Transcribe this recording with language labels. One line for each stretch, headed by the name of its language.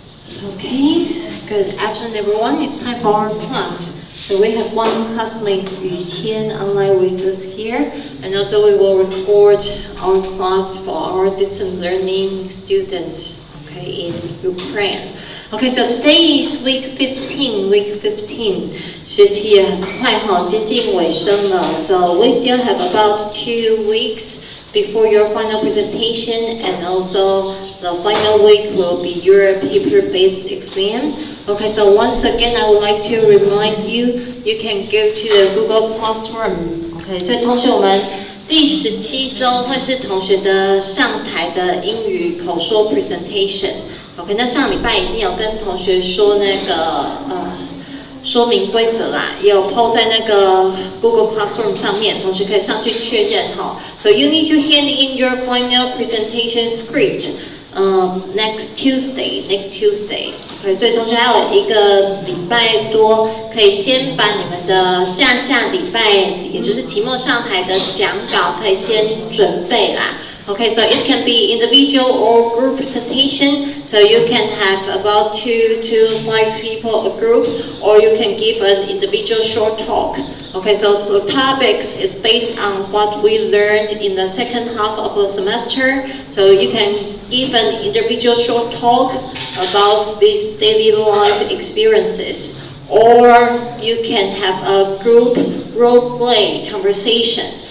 English: Okay, good afternoon everyone. It's time for our class. So we have one classmate Yu Qian online with us here, and also we will record our class for our distance learning students, okay, in Ukraine. Okay, so today is week 15.
Chinese: 学期也很快哈，接近尾声了。
English: So we still have about 2 weeks before your final presentation, and also the final week will be your paper-based exam. Okay, so once again, I would like to remind you, you can go to the Google Classroom. Okay,
Chinese: 所以同学们，第17周会是同学的上台的英语口说 presentation。OK， 那上礼拜已经有跟同学说那个说明规则啦，也有 po 在那个 Google Classroom 上面，同学可以上去确认哈。
English: So you need to hand in your final presentation script next Tuesday。
Chinese: OK， 所以同学还有1个礼拜多，可以先把你们的下礼拜，也就是期末上台的讲稿，可以先准备啦。
English: Okay, so it can be individual or group presentation. So you can have about 2 to 5 people a group, or you can give an individual short talk. Okay, so the topics is based on what we learned in the second half of the semester. So you can give an individual short talk about these daily life experiences, or you can have a group role play conversation.